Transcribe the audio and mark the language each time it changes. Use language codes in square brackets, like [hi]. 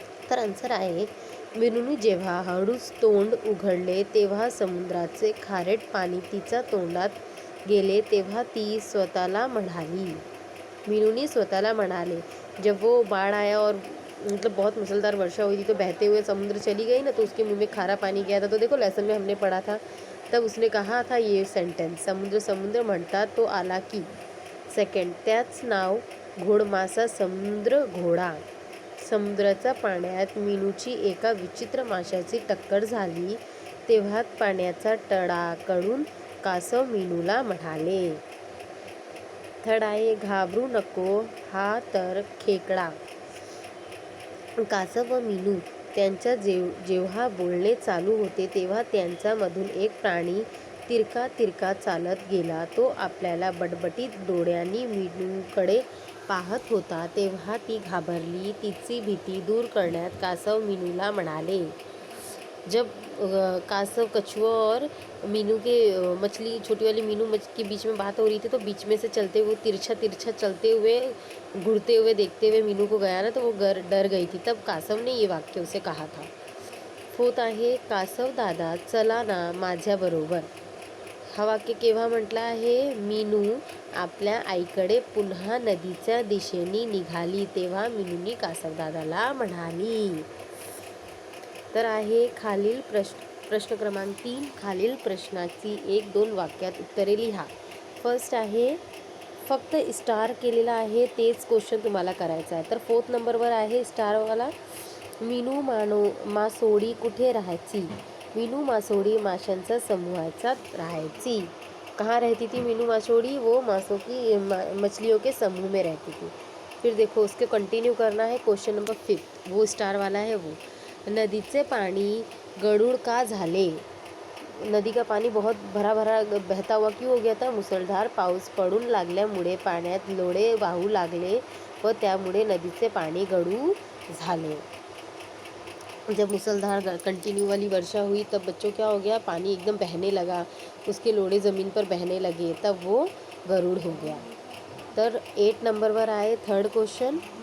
[mr] तर आन्सर आहे मीनूने जेव्हा हळूच तोंड उघडले तेव्हा समुद्राचे खारट पाणी तिच्या तोंडात गेले तेव्हा ती स्वतःला म्हणाली. मीनूने स्वतःला म्हणाले. [hi] जब वो बाढ़ आया और मतलब बहुत मुसलधार वर्षा हुई थी तो बहते हुए समुद्र चली गई ना, तो उसके मुंह में खारा पानी गया था. तो देखो लेसन में हमने पढ़ा था, तब उसने कहा था ये सेंटेंस, [mr] समुद्र म्हणतात तो आला की. सेकंड, त्याच नाव घोडमासा समुद्र घोडा. समुद्राच्या पाण्यात मीनूची एका विचित्र माशाची टक्कर झाली तेव्हा पाण्याचा तडाकडून कासव मीनूला म्हणाले. थर्ड आहे घाबरू नको हा तर खेकडा. कासव व मीनू त्यांच्या जेव्हा बोलणे चालू होते तेव्हा त्यांच्यामधून एक प्राणी तिरका चालत गेला. तो आपल्याला बटबटीत डोळ्यांनी मीनूकडे पाहत होता तेव्हा ती घाबरली. तिची भीती दूर करण्यात कासव मीनूला म्हणाले. [hi] जब कासव, कछुआ और मीनू के मछली, छोटी वाली मीनू के बीच में बात हो रही थी तो बीच में से चलते हुए तिरछा चलते हुए घूरते हुए देखते हुए मीनू को गया ना, तो वो डर गई थी. तब कासव ने ये वाक्य उसे कहा था. [mr] फोर्थ आहे कासव दादा चला ना माझ्याबरोबर. हा वाक्य केव्हा म्हटलं आहे? मीनू आपल्या आईकडे पुन्हा नदीच्या दिशेने निघाली तेव्हा मीनूनी कासवदादाला म्हणाली. तर आहे खालील प्रश्न क्रमांक 3. खालील प्रश्नाची 1-2 वाक्यात उत्तरे लिहा. फर्स्ट आहे फक्त स्टार केलेला आहे तेच क्वेश्चन तुम्हाला करायचं आहे. तर 4th नंबरवर आहे स्टारवाला. मीनू मासोळी कुठे राहायची? मीनू मासोळी माशांच्या समूहात राहायची. [hi] कहाँ रहती थी मीनू मासोड़ी? वो मछलियों के समूह में रहती थी. फिर देखो उसके कंटिन्यू करना है. क्वेश्चन नंबर 5 वो स्टार वाला है वो. [mr] नदीचे पाणी गढूळ का झाले? [hi] नदी का पानी बहुत भरा बहता हुआ क्यों हो गया था? [mr] मुसळधार पाऊस पडून लागल्यामुळे पाण्यात लोळे वाहू लागले व त्यामुळे नदीचे पाणी गढूळ झाले. [hi] जब मुसलधार कंटिन्यू वाली वर्षा हुई तब बच्चों क्या हो गया? पानी एकदम बहने लगा, उसके लोड़े ज़मीन पर बहने लगे, तब वो गरुड़ हो गया. [mr] तर 8 नंबरवर आहे थर्ड क्वेश्चन.